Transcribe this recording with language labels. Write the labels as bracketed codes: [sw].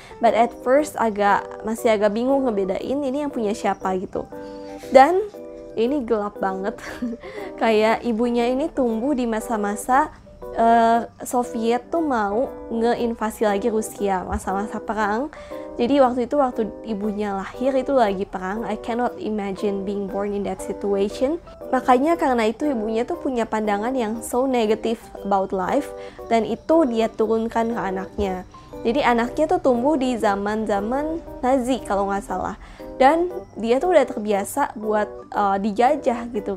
[en] But at first [id] masih agak bingung ngebedain ini yang punya siapa gitu. Dan ini gelap banget. Kayak ibunya ini tumbuh di masa-masa Soviet tuh mau ngeinvasi lagi Rusia, masa-masa perang. Jadi waktu ibunya lahir itu lagi perang. [en] I cannot imagine being born in that situation. [id] Makanya karena itu ibunya tuh punya pandangan yang [en] so negative about life, [id] dan itu dia turunkan ke anaknya. Jadi anaknya tuh tumbuh di zaman-zaman Nazi kalau nggak salah. dan dia tuh udah terbiasa buat dijajah gitu.